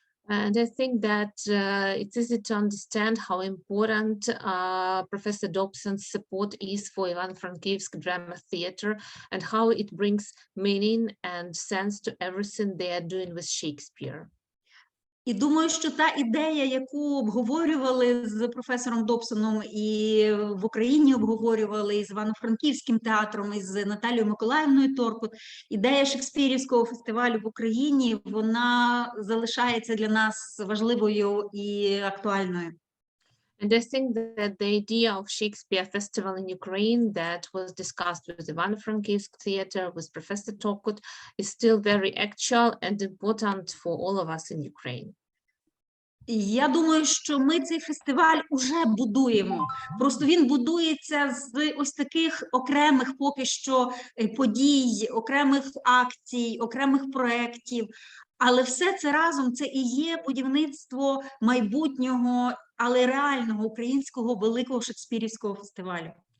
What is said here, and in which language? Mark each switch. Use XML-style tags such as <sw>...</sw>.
<en>And I think that it's easy to understand how important Professor Dobson's support is for Ivano-Frankivsk Drama Theatre and how it brings meaning and sense to everything they are doing with Shakespeare.</en> <uk>І думаю, що та ідея, яку обговорювали з професором Добсоном і в Україні обговорювали із Івано-Франківським театром, із Наталією Миколаївною Торкут, ідея Шекспірівського фестивалю в Україні, вона залишається для нас важливою і актуальною.</uk> <en>And I think that the idea of Shakespeare Festival in Ukraine that was discussed with Ivano-Frankivsk Theatre, with Professor Torkut, is still very actual and important for all of us in Ukraine.</en> <uk>Я думаю, що ми цей фестиваль уже будуємо. Просто він будується з ось таких окремих поки що подій, окремих акцій, окремих проєктів. Але все це разом, це і є будівництво майбутнього, але реального українського великого Шекспірівського фестивалю.</uk>